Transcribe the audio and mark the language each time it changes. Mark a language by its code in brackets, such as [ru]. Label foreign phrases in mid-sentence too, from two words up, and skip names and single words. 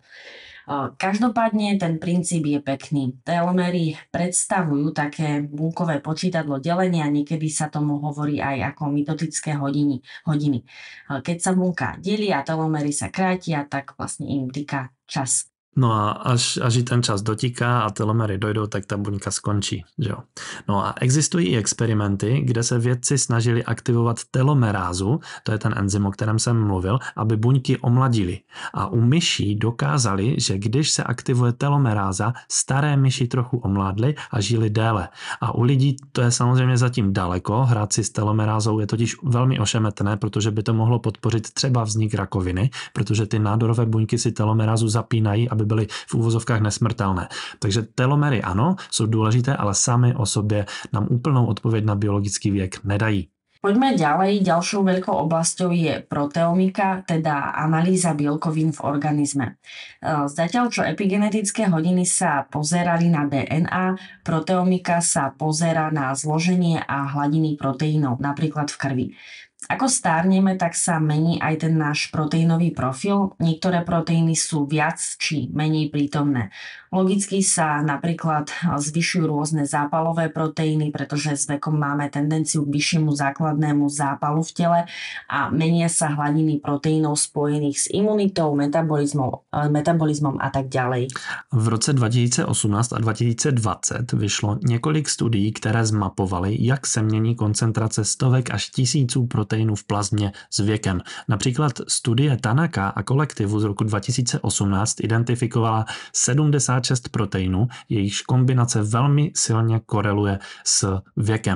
[sk] Každopádne ten princíp je pekný. Telomery predstavujú také bunkové počítadlo delenia, niekedy sa tomu hovorí aj ako mitotické hodiny. Keď sa bunka delí a telomery sa krátia, tak vlastne im týka čas. [cs] No a až i ten čas dotíká a telomery dojdou, tak ta buňka skončí. Že jo? No a existují i experimenty, kde se vědci snažili aktivovat telomerázu, to je ten enzym, o kterém jsem mluvil, aby buňky omladili. A u myší dokázali, že když se aktivuje telomeráza, staré myši trochu omládly a žili déle. A u lidí to je samozřejmě zatím daleko, hrát si s telomerázou je totiž velmi ošemetné, protože by to mohlo podpořit třeba vznik rakoviny, protože ty nádorové buňky si telomerázu zapínají, aby byly v úvozovkách nesmrtelné. Takže telomery ano, jsou důležité, ale sami o sobě nám úplnou odpověď na biologický věk nedají. [sk] Poďme ďalej. Ďalšou veľkou oblasťou je proteomika, teda analýza bielkovín v organizme. Zatiaľ, čo epigenetické hodiny sa pozerali na DNA, proteomika sa pozerá na zloženie a hladiny proteínov, napríklad v krvi. Ako stárneme, tak sa mení aj ten náš proteínový profil. Niektoré proteíny sú viac či menej prítomné. Logicky sa napríklad zvyšujú rôzne zápalové proteíny, pretože s vekom máme tendenciu k vyššiemu základnému zápalu v tele a menia sa hladiny proteínov spojených s imunitou, metabolizmom a tak ďalej. [cs] V roce 2018 a 2020 vyšlo několik studií, které zmapovaly, jak se mění koncentrace stovek až tisíců proteinů v plazmě s věkem. Například studie Tanaka a kolektivu z roku 2018 identifikovala 76 proteinů, jejichž kombinace velmi silně koreluje s věkem.